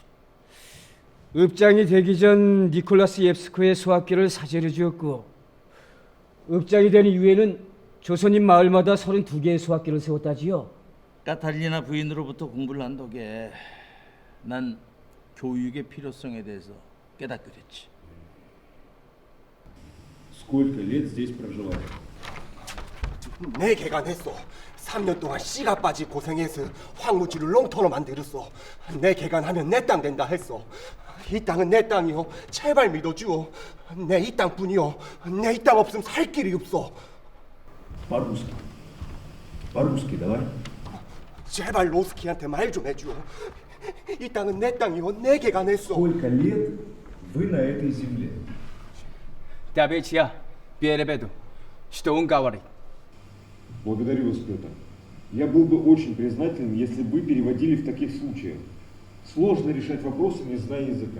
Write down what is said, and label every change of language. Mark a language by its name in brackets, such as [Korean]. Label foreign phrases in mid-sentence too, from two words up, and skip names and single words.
[Korean] 읍장이 되기 전 니콜라스 옙스코의 소학교를 사제로 지었고, 읍장이 된 이후에는 조선인 마을마다 32개의 소학교를 세웠다지요. 카탈리나 부인으로부터 공부를 한 덕에 난 교육의 필요성에 대해서 깨닫게 됐지. [Russian] Сколько лет здесь проживаешь? [Korean] 내 개간했어. 3년 동안 씨가 빠지 고생해서 황무지를 롱터로 만들었어. 내 개간하면 내 땅 된다 했어. 이 땅은 내 땅이요. 제발 믿어주오. 내 이 땅뿐이요. 내 이 땅 없으면 살 길이 없어. [Russian] По-русски. По-русски давай. [Korean] 제발 로스키한테 말 좀 해주오. 이 땅은 내 땅이요. 내 개간했어. [Russian] Сколько лет вы на этой земле? Табечья, перебеду. Что он говорит? Благодарю вас, Петр. Я был бы очень признателен, если бы переводили в таких случаях. Сложно решать вопросы, не зная языка.